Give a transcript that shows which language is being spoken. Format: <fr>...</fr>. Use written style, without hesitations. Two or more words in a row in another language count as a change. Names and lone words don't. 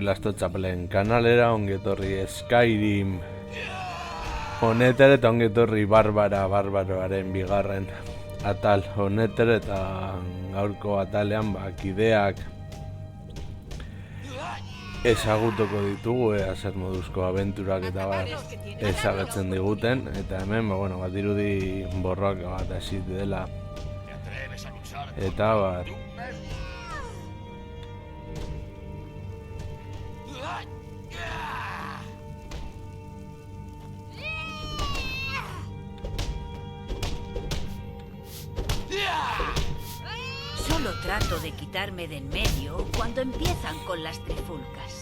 <eu>lastotxapelen kanalera, ongetorri Skyrim honetere eta ongetorri barbaroaren bigarren atal honetere, eta gaurko atalean kideak ezagutuko ditugu, zer moduzko abenturak eta ezagutzen diguten, eta hemen badirudi borroak bat hasi dela eta</eu> <es>Solo trato de quitarme de en medio cuando empiezan con las trifulcas.</es>